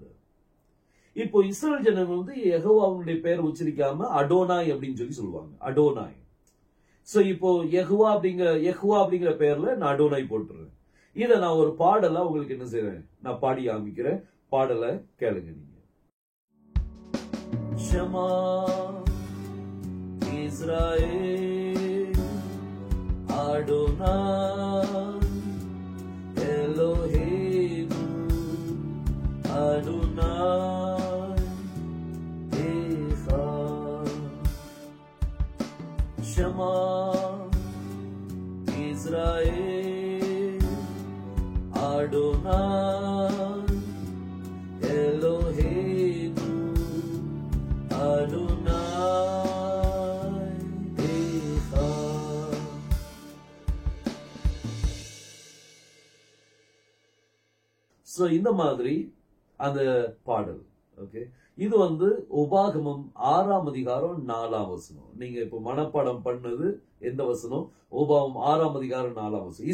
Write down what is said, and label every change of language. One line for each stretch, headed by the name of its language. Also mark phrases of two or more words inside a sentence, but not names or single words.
Tamil: இப்போ இஸ்ரவேல் ஜனங்கள் வந்து யெகோவாவுடைய பெயர் உச்சரிக்காம அடோனாய் அப்படின்னு சொல்லி சொல்லுவாங்க. அடோனாய். சோ இப்போ யெஹ்வா அப்படிங்கிற பெயர்ல நான் அடோனாய் போட்டுறேன். இதை நான் ஒரு பாடலா உங்களுக்கு என்ன செய்றேன்? நான் பாடி காமிக்கிறேன். பாடலை கேளுங்க நீங்க.
Hebrew: שמע ישראל אדוני אלוהינו אדוני אחד. שמע ישראל אדוני אלוהינו אדוני אחד.
Tamil: So இந்த மாதிரி அந்த பாடல், ஓகே, இது உபாகமம் 6ஆம் அதிகாரம் 4ஆம் வசனம். நீங்க இப்ப மனப்பாடம் பண்ணது எந்த வசனம்? உபாகமம் 6ஆம் அதிகாரம் 4ஆம் வசனம்.